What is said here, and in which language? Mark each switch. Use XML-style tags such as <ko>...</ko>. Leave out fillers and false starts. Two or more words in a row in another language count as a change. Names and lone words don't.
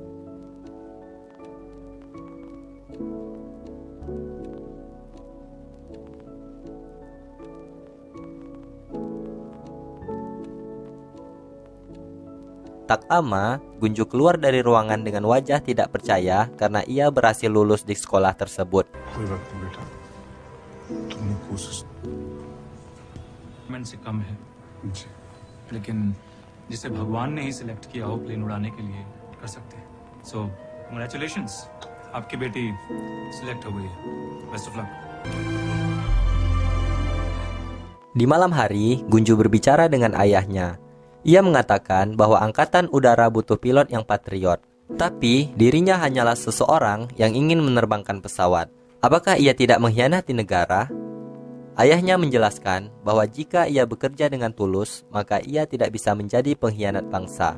<id>Tak lama, Gunju keluar dari ruangan dengan wajah tidak percaya karena ia berhasil lulus di sekolah tersebut.</id> <hi>कोई बात नहीं बेटा, तुमने कोशिश से कम है, जी लेकिन जिसे भगवान ने ही सिलेक्ट किया हो प्लेन उड़ाने के लिए कर सकते हैं.</hi> <en>So, congratulations,</en> <hi>आपकी बेटी सिलेक्ट हो गई है.</hi> <en>Best of luck.</en> <id>Di malam hari, Gunju berbicara dengan ayahnya. Ia mengatakan bahwa angkatan udara butuh pilot yang patriot. Tapi, dirinya hanyalah seseorang yang ingin menerbangkan pesawat. Apakah ia tidak mengkhianati negara? Ayahnya menjelaskan bahwa jika ia bekerja dengan tulus, maka ia tidak bisa menjadi pengkhianat bangsa.</id>